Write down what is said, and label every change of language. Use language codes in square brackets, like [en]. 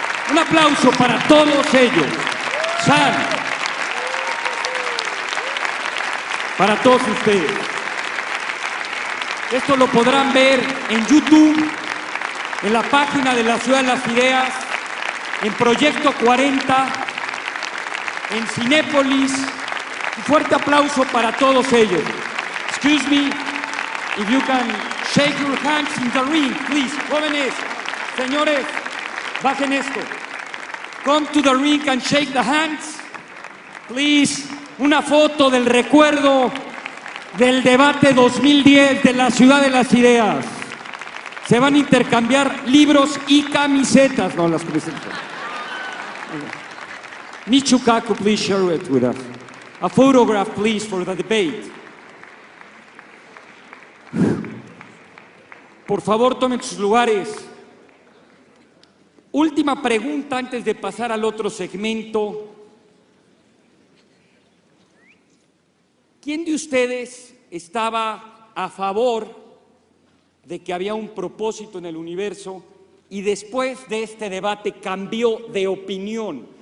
[es] Un aplauso para todos ellos. Sam, para todos ustedes. Esto lo podrán ver en YouTube, en la página de la Ciudad de las Ideas, en Proyecto 40, en Cinépolis. Un fuerte aplauso para todos ellos. [en] Excuse me, if you can shake your hands in the ring, please. [es] Jóvenes, señores, bajen esto. [en] Come to the ring and shake the hands, please. [es] Una foto del recuerdo del debate 2010 de la Ciudad de las Ideas. Se van a intercambiar libros y camisetas. No, las camisetas. [en] Michio Kaku, please share it with us. A photograph, please, for the debate. [es] Por favor, tomen sus lugares. Última pregunta antes de pasar al otro segmento. ¿Quién de ustedes estaba a favor de que había un propósito en el universo y después de este debate cambió de opinión?